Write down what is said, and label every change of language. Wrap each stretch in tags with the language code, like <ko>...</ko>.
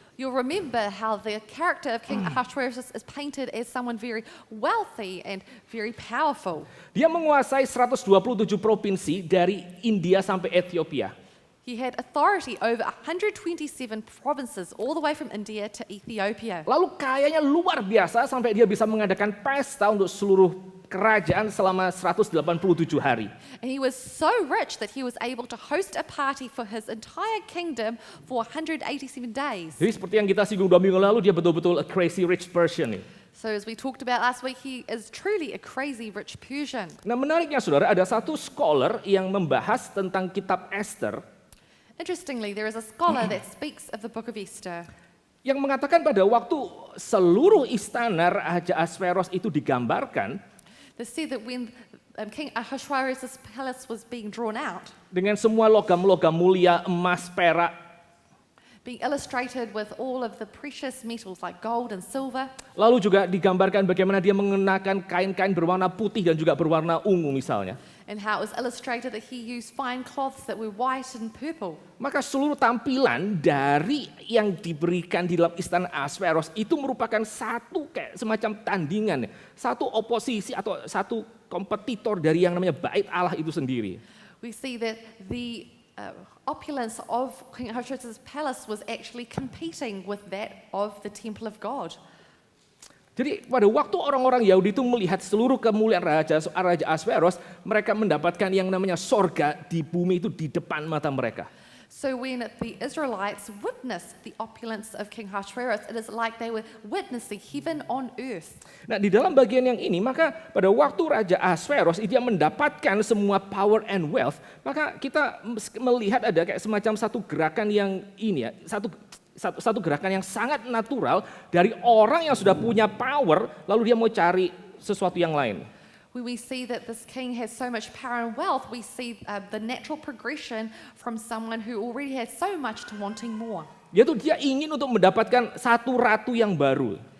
<en>you'll remember how the character of King Ahasuerus is painted as someone very wealthy and very powerful.</en> <id>Dia menguasai 127 provinsi dari India sampai Ethiopia.</id> <en>He had authority over 127 provinces all the way from India to Ethiopia.</en> <id>Lalu kayanya luar biasa sampai dia bisa mengadakan pesta untuk seluruh kerajaan selama 187 hari.</id> <en>And he was so rich that he was able to host a party for his entire kingdom for 187 days.</en> <id>Jadi seperti yang kita singgung 2 minggu lalu, dia betul-betul</id> <en>a crazy rich person</en> <id>nih.</id> <en>So as we talked about last week, he is truly a crazy rich Persian.</en> <id>Nah menariknya saudara, ada satu scholar yang membahas tentang kitab Esther</id> <en>Interestingly, there is a scholar that speaks of the book of Esther,</en> <id>yang mengatakan pada waktu seluruh istana Raja Ahasveros itu digambarkan</id> <en>that said that when King Ahasuerus' palace was being drawn out,</en> <id>dengan semua logam-logam mulia, emas, perak,</id> <en>being illustrated with all of the precious metals like gold and silver,</en> <id>lalu juga digambarkan bagaimana dia mengenakan kain-kain berwarna putih dan juga berwarna ungu misalnya.</id> <en>and how it was illustrated that he used fine cloths that were white and purple.</en> <id>Maka seluruh tampilan dari yang diberikan di dalam istana Ahasveros itu merupakan satu kayak semacam tandingan, satu oposisi atau satu kompetitor dari yang namanya bait Allah itu sendiri.</id> <en>We see that the opulence of King Ahasuerus' palace was actually competing with that of the temple of God.</en> <id>Jadi pada waktu orang-orang Yahudi itu melihat seluruh kemuliaan Raja Ahasveros, mereka mendapatkan yang namanya sorga di bumi itu di depan mata mereka.</id> <en>So when the Israelites witnessed the opulence of King Ahasuerus, it is like they were witnessing heaven on earth.</en> <id>Nah di dalam bagian yang ini, maka pada waktu Raja Ahasveros dia mendapatkan semua</id> <en>power and wealth,</en> <id>maka kita melihat ada kayak semacam satu gerakan yang ini ya, satu gerakan yang sangat natural dari orang yang sudah punya power, lalu dia mau cari sesuatu yang lain.</id> <en>When we see that this king has so much power and wealth, we see the natural progression from someone who already has so much to wanting more.</en> <id>Dia ingin untuk mendapatkan satu ratu yang baru.</id>